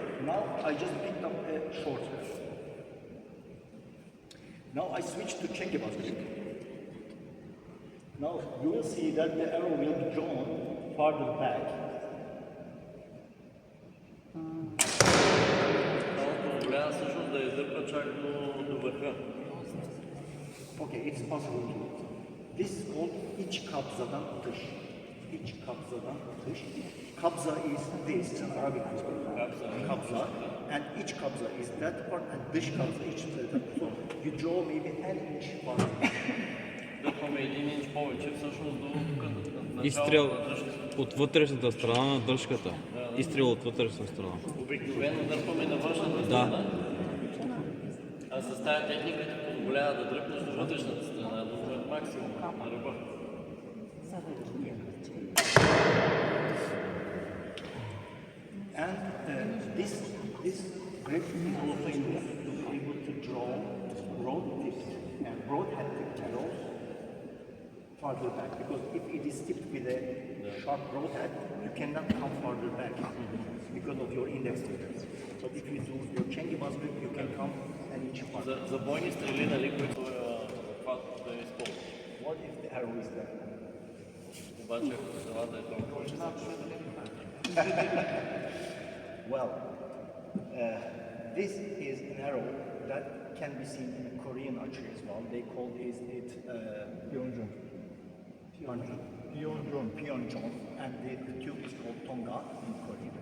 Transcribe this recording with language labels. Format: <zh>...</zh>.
<en>Now I just picked up a short grip. Now I switch to Çengibaz grip. Now you will see that the arrow will be drawn farther back.</en> <bg>Позволява всъщност да издърпа чак до върха.</bg> <en>Okay, it's possible to do. This is called iç kabzadan atış.</en> <tr>İç kabzadan atış.</tr> <en>Kabza is this, it's an Arabic word. Kabza. And iç kabza is that part, and dış kabza is that part. So you draw maybe an inch farther.</en> <bg>Дърпаме един инч повече, всъщност до тук. Изстрел от вътрешната страна на дръжката. Изстрел от вътрешната страна. Обикновено дърпаме на външната страна. А с тази техника ти позволява да дръпнеш до вътрешната страна, до максимум на ръба.</bg> <en>And this grip is also used to be able to draw broad-tipped and broad-headed arrows farther back. Because if it is tipped with a sharp broadhead, you cannot come farther back because of your index fingers. But if you do your Çengibaz grip, you can come an inch farther.</en> <bg>За бойни стрели, нали, които захват да използваш.</bg> <en>What if the arrow is there?</en> <bg>Обаче ако стрелата е толкова,</bg> <en>Well, this is an arrow that can be seen in Korean archery as well. They call it Pyeonjong. Pyeonjong. And the tube is called Tonga in Korean.</en>